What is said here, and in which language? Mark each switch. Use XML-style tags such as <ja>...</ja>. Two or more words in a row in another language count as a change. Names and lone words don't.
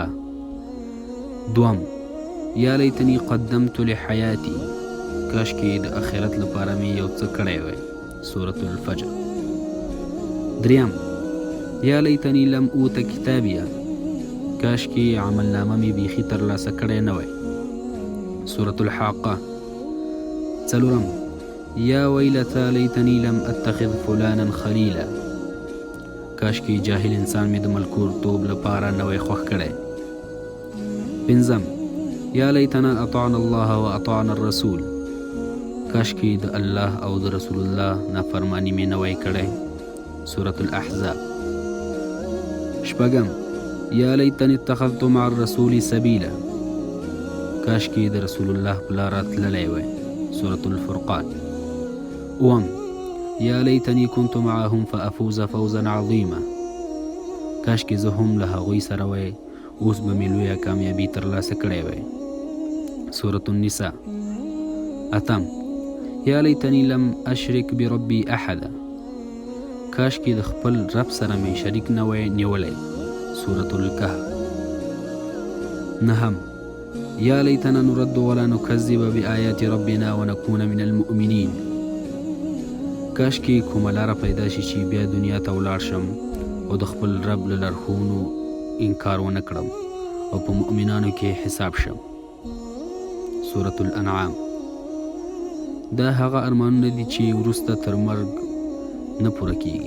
<ps>دوم،</ps> <ar>یا لیتنی قدمت لحیاتی،</ar> <ps>کاش کې د آخرت لپاره مې یو څه کړی وای. سورة الفجر. دریم،</ps> <ar>یا لیتنی لم اوت کتابیه،</ar> <ps>کاش کې عملنامه مې بیخي ترلاسه کړی نه وای.</ps> <ar>سورة الحاقه. څلورم، یا ویلتا لیتنی لم اتخذ فلانا خلیلا،</ar> <ps>کاش کې جاهل انسان مې د ملکور توب لپاره نه وای خوښ کړی. پنځم،</ps> <ar>یا لیتنا اطعنا الله و اطعنا الرسول،</ar> <ps>کاش کې د الله او د رسول الله نافرمانی مې نه وای کړی. سورة الاحزاب. شپږم،</ps> <ar>یا لیتنی اتخذت مع الرسول سبیلا،</ar> <ps>کاش کې د رسول الله په لاره تللی وای.</ps> <ar>سورة الفرقان. اوم، یا لیتنی کنت معهم فافوز فوزا عظیما،</ar> <ps>کاش کې زه هم له هغوی سره وای، اوس به مې لویه کامیابي ترلاسه کړی وای. سورة النساء. اتم،</ps> <ar>یا لیتنی لم اشرک بربی احدا،</ar> <ps>کاش کې د خپل رب سره مې شریک نه وای نیولی. سورة الكهف. نهم،</ps> <ar>یا لیتنا نرد ولا نکذب بآیات ربنا ونکون من المؤمنین،</ar> <ps>کاش کې کومه لاره پیدا شي چې بیا دنیا ته ولاړ شم او د خپل رب له لارښوونو انکار ونه کړم او په مؤمنانو کې حساب شم. سورة الانعام. دا هغه ارمانونه دي چې وروسته تر مرګ نه پوره کیږي.</ps>